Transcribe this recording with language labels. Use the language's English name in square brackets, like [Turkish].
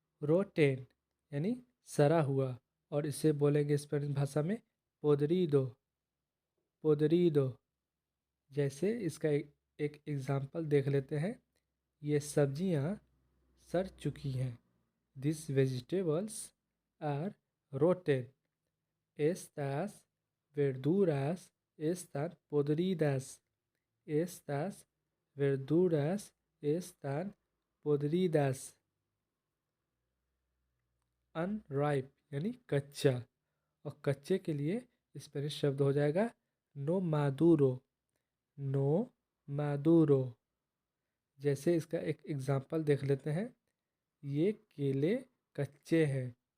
[Hindi] Rotten यानी सड़ा हुआ, और इसे बोलेंगे स्पेनिश भाषा में पोदरीदो, पोदरीदो। जैसे इसका एक एग्जाम्पल देख लेते हैं। ये सब्जियां सड़ चुकी हैं। [English] this vegetables are rotten, [Spanish] estas verduras están podridas, estas verduras están podridas। [Hindi] Unripe यानी कच्चा, और कच्चे के लिए स्पेनिश शब्द हो जाएगा नो मादूरो, नो मादूरो। जैसे इसका एक एग्जांपल देख लेते हैं। ये केले कच्चे हैं।